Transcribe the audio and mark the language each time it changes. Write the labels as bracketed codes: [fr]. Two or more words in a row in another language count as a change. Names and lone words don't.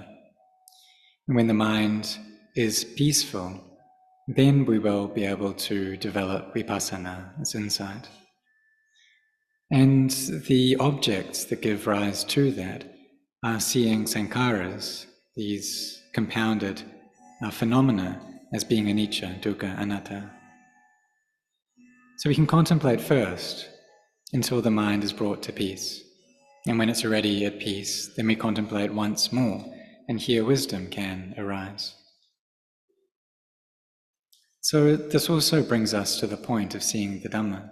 [en] And when the mind is peaceful, then we will be able to develop vipassana as insight. And the objects that give rise to that are seeing sankharas, these compounded phenomena, as being [pi] anicca, dukkha, anatta. [en] So we can contemplate first until the mind is brought to peace. And when it's already at peace, then we contemplate once more, and here wisdom can arise. So this also brings us to the point of seeing the Dhamma.